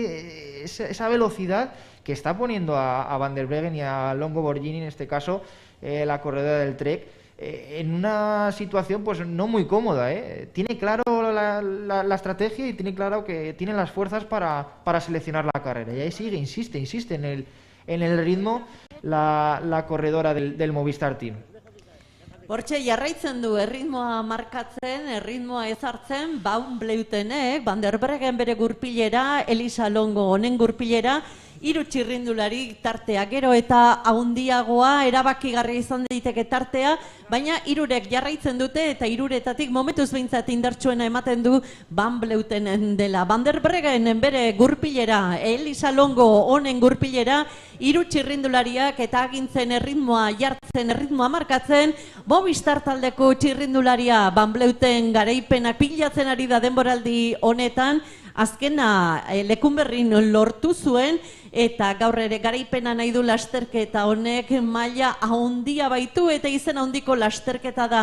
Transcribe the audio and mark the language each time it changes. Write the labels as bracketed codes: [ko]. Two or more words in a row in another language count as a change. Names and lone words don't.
[es] esa velocidad que está poniendo a Van der Breggen y a Longo Borghini, en este caso, la corredora del Trek, en una situación pues no muy cómoda, Tiene claro la estrategia y tiene claro que tiene las fuerzas para seleccionar la carrera. Y ahí sigue, insiste en el ritmo la corredora del Movistar Team. [eu] Hortxe jarraitzen du erritmoa markatzen, erritmoa ezartzen, Van Vleutenek, Van der Breggen bere gurpilera, Elisa Longo honen gurpilera, 3 txirrindulari tartea gero eta handiagoa erabakigarria izan daiteke tartea, baina 3rek jarraitzen dute eta 3retatik momentuz behintzat indartsuena ematen du Van Vleutenen dela. Van der Breggen bere gurpilera, Elisa Longo honen gurpilera, 3 txirrindulariak eta agintzen erritmoa jartzen, erritmoa markatzen, Movistar taldeko txirrindularia Van Vleuten garaipenak pilatzen ari da denboraldi honetan, azkena Lekunberrin lortu zuen eta gaur ere garaipena nahi du lasterketa honek maila handia baitu eta izen handiko lasterketa da.